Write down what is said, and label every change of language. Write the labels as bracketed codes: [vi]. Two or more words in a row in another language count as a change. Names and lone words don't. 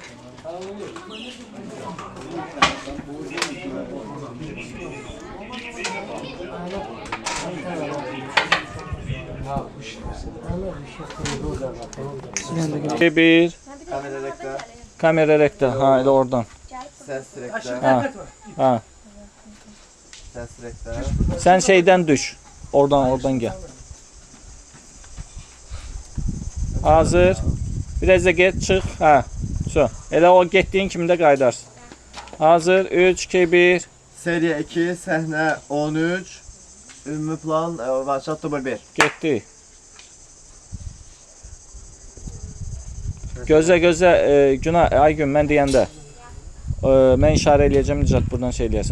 [az] Bir Kamera rekdə, kamera rekte. Ha, elə oradan. səs rekdə, Ha. səs rekdə. [tr] Sen şeyden düş. Oradan gel. Hazır. Biraz da get çık. Ha. [az] So. Elə o getdiyin kimi də qaydarsın. Hazır. 3, 2, 1. Seriya 2, səhnə 13, ümumi plan, Varşat dubl 1. Getdi. Gözlə Günah Aygün mən deyəndə mən işarə eləyəcəm Nicat buradan şey eləyəsən.